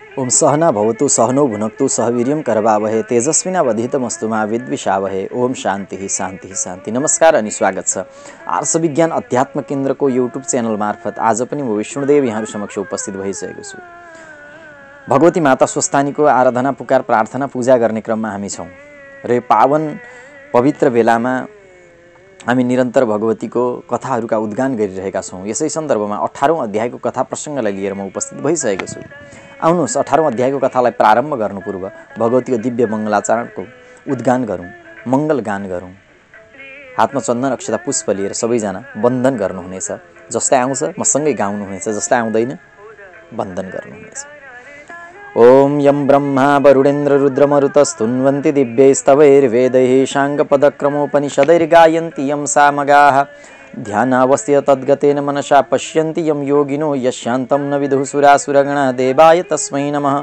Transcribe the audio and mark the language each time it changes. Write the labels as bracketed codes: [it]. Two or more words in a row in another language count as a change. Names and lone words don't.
[sa] ओम सहना भवतु सहनौ भुनक्तु सह वीर्यं करवावहे तेजस्विनावधीतमस्तु मा विद्विषावहे। ओम शान्ति शान्ति शान्ति। [ne] नमस्कार अनि स्वागत छ आर्ष विज्ञान अध्यात्म केन्द्रको युट्युब च्यानल मार्फत आज पनि म विष्णुदेव यहाँहरु समक्ष उपस्थित भइसकेको छु। भगवती माता स्वस्थानीको आराधना पुकार प्रार्थना पूजा गर्ने क्रममा हामी छौं र यो पावन पवित्र बेलामा हामी निरन्तर भगवतीको कथाहरूका उद्गान गरिरहेका छौं। यसै सन्दर्भमा 18औं अध्यायको कथा प्रसंगलाई लिएर म उपस्थित भइसकेको छु। आउनुहोस् 18औं अध्यायको कथालाई प्रारम्भ गर्नु पूर्व भगवतीको दिव्य मङ्गलाचरणको उद्गान गरौँ, मङ्गल गान गरौँ। हातमा चन्दन अक्षता पुष्प लिएर सबैजना वन्दन गर्नुहुनेछ। जसलाई आउँछ मसँगै गाउनुहुनेछ, जसलाई आउँदैन वन्दन गर्नुहुनेछ। [sa] ओम यं ब्रह्मा वरुणेन्द्र रुद्रमरुतस्तुन्वन्ति दिव्यैस्तवैर्वेदैः शाङ्गपदक्रमोपनिषदैर्गायन्ति यं सामगाः ध्यानावस्थित तद्गतेन मनसा पश्यन्ति यं योगिनो यशान्तं न विदुः सुरासुरगणा देवाय तस्मै नमः।